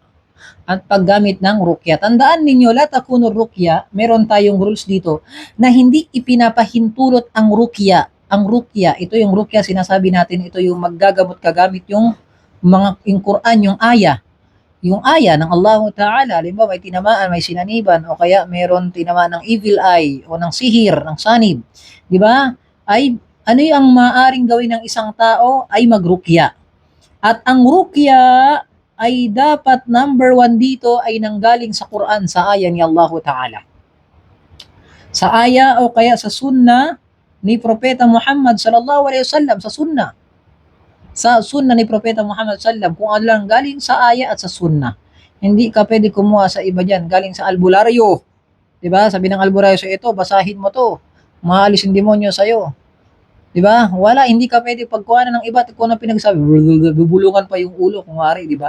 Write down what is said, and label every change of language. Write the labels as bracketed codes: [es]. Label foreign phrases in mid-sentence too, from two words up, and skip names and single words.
[tl] At paggamit ng rukya. Tandaan ninyo, [ar] لا تكون رقية, [tl] meron tayong rules dito na hindi ipinapahintulot ang rukya. Ang rukya, ito yung rukya, sinasabi natin, ito yung maggagamot kagamit yung yung Quran, yung aya. Yung aya ng Allah Ta'ala, halimbawa may tinamaan, may sinaniban, o kaya meron tinamaan ng [en] evil eye, [tl] o ng sihir, ng sanib. Di ba? Ay ano yung maaring gawin ng isang tao ay magrukya. At ang rukya ay dapat number 1 dito ay nanggaling sa Quran, sa aya ni Allah Ta'ala. Sa aya o kaya sa sunna ni Propeta Muhammad [ar] صلى الله عليه وسلم, [tl] sa sunna. Sa sunna ni Propeta Muhammad sallallahu kung ano lang galing sa aya at sa sunna. Hindi ka pwede kumuha sa iba dyan, galing sa albularyo. Diba? Sabi ng albularyo sa ito, basahin mo to. Maalis yung demonyo sa'yo. Diba? Wala, hindi ka pwede pagkuhanan ng iba at kung ano pinagsabi, bubulungan pa yung ulo, kung wari, diba?